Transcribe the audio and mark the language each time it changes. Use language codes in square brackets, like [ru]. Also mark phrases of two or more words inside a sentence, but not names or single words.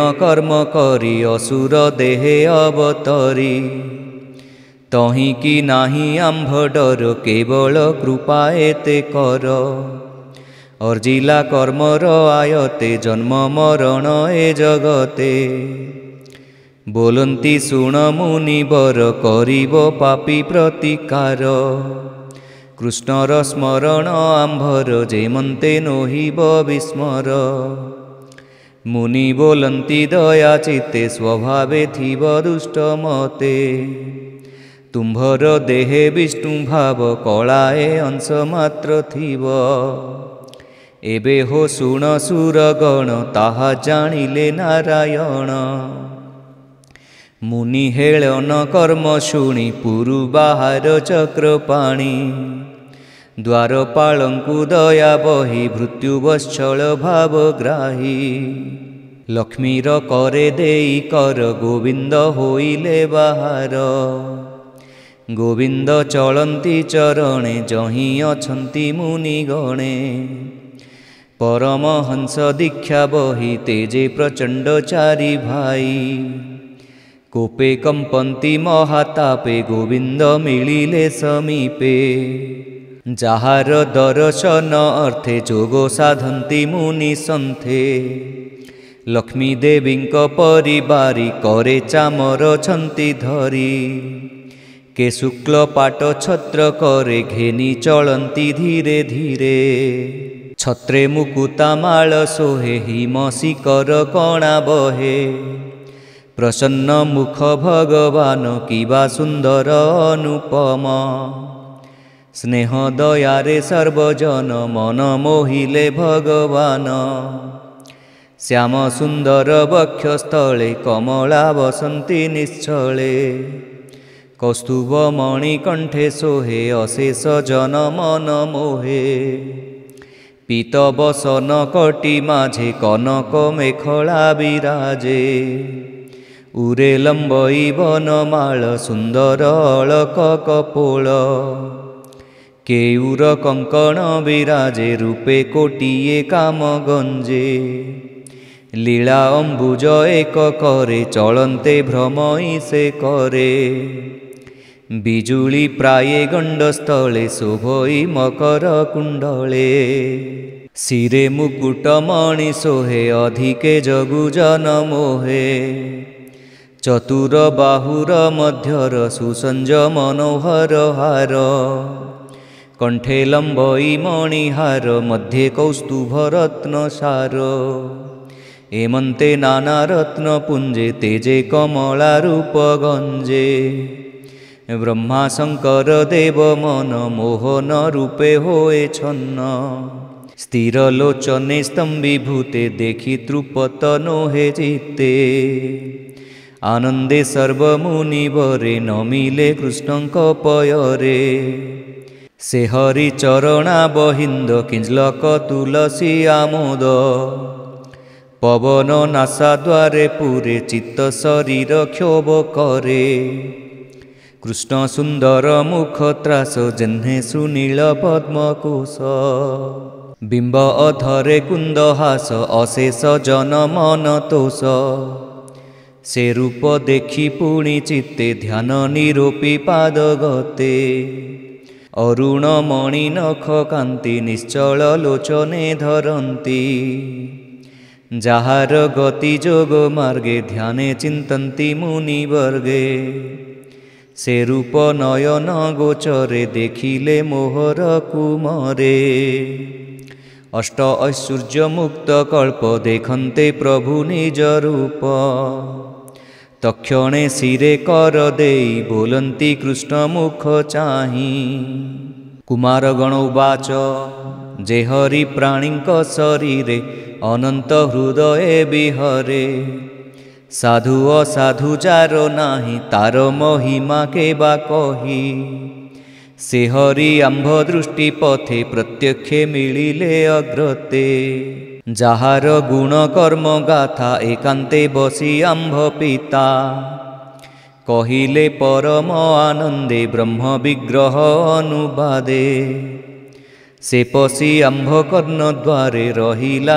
[or] କର୍ମ କରି ଅସୁର ଦେହେ ଅବତରି ତହି କି ନାହି ଆମ୍ଭ ଡର କେବଳ କୃପା ଏତେ କର ଅର୍ଜିଲା କର୍ମର ଆୟତେ ଜନ୍ମ ମରଣ ଏ ଜଗତେ ବୋଲନ୍ତି ଶୁଣ ମୁନିବର କରିବ ପାପୀ ପ୍ରତିକାର କୃଷ୍ଣର ସ୍ମରଣ ଆମ୍ଭର ଯେମନ୍ତେ ନୋହିବ ବିସ୍ମର ମୁନି ବୋଲନ୍ତି ଦୟା ଚିତ୍ତେ ସ୍ୱଭାବେ ଥିବ ଦୁଷ୍ଟ ମତେ ତୁମ୍ଭର ଦେହେ ବିଷ୍ଣୁ ଭାବ କଳାଏ ଅଂଶ ମାତ୍ର ଥିବ ଏବେ ହୋ ଶୁଣ ସୁରଗଣ ତାହା ଜାଣିଲେ ନାରାୟଣ ମୁନି ହେଳନ କର୍ମ ଶୁଣି ପୁରୁ ବାହାର ଚକ୍ରପାଣି ଦ୍ୱାରପାଳଙ୍କୁ ଦୟା ବହି ମୃତ୍ୟୁବତ୍ସଳ ଭାବଗ୍ରାହୀ ଲକ୍ଷ୍ମୀର କରେ ଦେଇ କର ଗୋବିନ୍ଦ ହୋଇଲେ ବାହାର ଗୋବିନ୍ଦ ଚଳନ୍ତି ଚରଣେ ଯହି ଅଛନ୍ତି ମୁନିଗଣେ ପରମହଂସ ଦୀକ୍ଷା ବହି ତେଜେ ପ୍ରଚଣ୍ଡ ଚାରି ଭାଇ କୋପେ କମ୍ପନ୍ତି ମହାତାପେ ଗୋବିନ୍ଦ ମିଳିଲେ ସମୀପେ ଯାହାର ଦର୍ଶନ ଅର୍ଥେ ଯୋଗ ସାଧନ୍ତି ମୁନି ସନ୍ଥେ ଲକ୍ଷ୍ମୀ ଦେବୀଙ୍କ ପରିବାରୀ କରେ ଚାମର ଛନ୍ତି ଧରି କେ ଶୁକ୍ଳ ପାଟ ଛତ୍ର କରେ ଘେନି ଚଳନ୍ତି ଧୀରେ ଧୀରେ ଛତ୍ରେ ମୁକୁତା ମାଳ ସୋହେ ହିମ ଶିକର କଣା ବହେ ପ୍ରସନ୍ନ ମୁଖ ଭଗବାନ କିବା ସୁନ୍ଦର ଅନୁପମ ସ୍ନେହ ଦୟାରେ ସର୍ବଜନ ମନ ମୋହିଲେ ଭଗବାନ ଶ୍ୟାମ ସୁନ୍ଦର ବକ୍ଷସ୍ଥଳେ କମଳା ବସନ୍ତି ନିଶ୍ଚଳେ କୌସ୍ତୁଭ ମଣିକଣ୍ଠେ ସୋହେ ଅଶେଷ ଜନ ମନ ମୋହେ ପୀତ ବସନ କଟି ମାଝେ କନକ ମେଖଳା ବିରାଜେ ଉରେ ଲମ୍ବଇ ବନମାଳ ସୁନ୍ଦର ଅଳକ କପୋଳ କେୟୂର କଙ୍କଣ ବିରାଜେ ରୂପେ କୋଟିଏ କାମ ଗଞ୍ଜେ ଲୀଳା ଅମ୍ବୁଜ ଏକ କରେ ଚଳନ୍ତେ ଭ୍ରମଇ ସେ କରେ ବିଜୁଳି ପ୍ରାୟେ ଗଣ୍ଡସ୍ଥଳେ ଶୋଭଇ ମକର କୁଣ୍ଡଳେ ଶିରେ ମୁକୁଟ ମଣି ସୋହେ ଅଧିକେ ଜଗୁଜନ ମୋହେ ଚତୁର ବାହୁର ମଧ୍ୟର ସୁସଞ୍ଜ ମନୋହର ହାର କଣ୍ଠେ ଲମ୍ବଇ ମଣିହାର ମଧ୍ୟେ କୌସ୍ତୁଭ ରତ୍ନ ସାର ଏମନ୍ତେ ନାନା ରତ୍ନ ପୁଞ୍ଜେ ତେଜେ କମଳା ରୂପ ଗଞ୍ଜେ ବ୍ରହ୍ମା ଶଙ୍କର ଦେବ ମନ ମୋହନ ରୂପେ ହୋଏ ଛନ୍ନ ସ୍ଥିର ଲୋଚନେ ସ୍ତମ୍ଭୀଭୂତେ ଦେଖି ତୃପତ ନୋହେ ଚିତ୍ତେ ଆନନ୍ଦେ ସର୍ବମୁନିବରେ ନମିଲେ କୃଷ୍ଣଙ୍କ ପୟରେ ସେ ହରି ଚରଣା ବହିନ୍ଦ କିଞ୍ଜଳକ ତୁଳସୀ ଆମୋଦ ପବନ ନାସା ଦ୍ୱାରେ ପୂରେ ଚିତ୍ତ ଶରୀର କ୍ଷୋଭ କରେ କୃଷ୍ଣ ସୁନ୍ଦର ମୁଖ ତ୍ରାସ ଯହ୍ନେ ସୁନୀଳ ପଦ୍ମକୋଶ ବିମ୍ବ ଅଧରେ କୁନ୍ଦହାସ ଅଶେଷ ଜନ ମନ ତୋଷ ସେ ରୂପ ଦେଖି ପୁଣି ଚିତ୍ତେ ଧ୍ୟାନ ନିରୋପି ପାଦ ଗତେ ଅରୁଣ ମଣି ନଖ କାନ୍ତି ନିଶ୍ଚଳ ଲୋଚନେ ଧରନ୍ତି ଯହାର ଗତି ଯୋଗ ମାର୍ଗେ ଧ୍ୟାନେ ଚିନ୍ତନ୍ତି ମୁନି ବର୍ଗେ ସେ ରୂପ ନୟନ ଗୋଚରେ ଦେଖିଲେ ମୋହର କୁମରେ ଅଷ୍ଟ ଐଶ୍ୱର୍ଯ୍ୟ ମୁକ୍ତ କଳ୍ପ ଦେଖନ୍ତେ ପ୍ରଭୁ ନିଜ ରୂପ ତକ୍ଷଣେ ଶିରେ କର ଦେଇ ବୋଲନ୍ତି କୃଷ୍ଣ ମୁଖ ଚାହି [sa] कुमारगण उवाच [or] ଯେ ହରି ପ୍ରାଣୀଙ୍କ ଶରୀରେ ଅନନ୍ତ ହୃଦୟ ବିହରେ ସାଧୁ ଅସାଧୁ ଯାରୋ ନାହି ତାର ମହିମା କେ ବା କହି ସେ ହରି ଆମ୍ଭ ଦୃଷ୍ଟି ପଥେ ପ୍ରତ୍ୟକ୍ଷେ ମିଳିଲେ ଅଗ୍ରତେ ଯାହାର ଗୁଣ କର୍ମ ଗାଥା ଏକାନ୍ତେ ବସି ଆମ୍ଭ ପିତା କହିଲେ ପରମ ଆନନ୍ଦେ ବ୍ରହ୍ମ ବିଗ୍ରହ ଅନୁବାଦେ ସେ ପଶି ଆମ୍ଭ କର୍ଣ୍ଣ ଦ୍ୱାରେ ରହିଲା